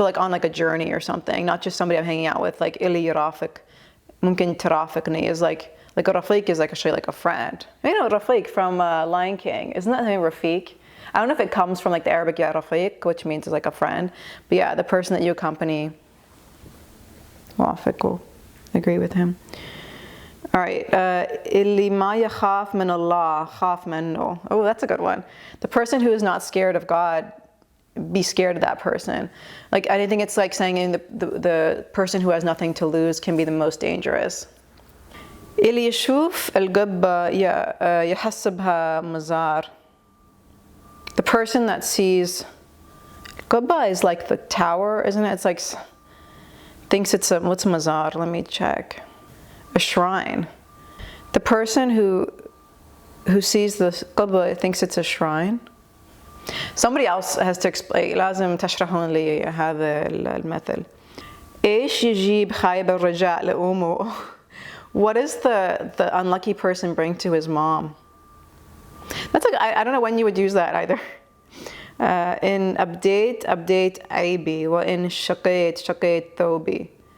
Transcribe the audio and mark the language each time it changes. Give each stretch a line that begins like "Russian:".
English: So like on like a journey or something, not just somebody I'm hanging out with. Like ili yarafiq,
Arabic: mumkin tarafiqni
English: is like a rafiq is like actually like a friend. You know, Rafiq from Lion King, isn't that the name Rafiq? I don't know if it comes from like the Arabic ya rafiq, which means it's like a friend. But yeah, the person that you accompany, wafiq, agree with him. All right,
Arabic: اللي ما يخاف من الله خاف منه.
English: Oh, that's a good one. The person who is not scared of God, be scared of that person. Like I think it's like saying the person who has nothing to lose can be the most dangerous.
Arabic: اللي يشوف القبة يحسبها مزار.
English: person that sees Qubba is like the tower, isn't it? It's like, thinks it's what's mazar? Let me check. A shrine. The person who sees the Qubba thinks it's a shrine. Somebody else has to explain.
Arabic: لازم تشرحون لي هذا المثل. إيش يجيب خايب الرجاء لأمه?
English: What does the unlucky person bring to his mom? That's like, I don't know when you would use that either. In update
Arabic: عيبي, وإن شقيت ثوبي.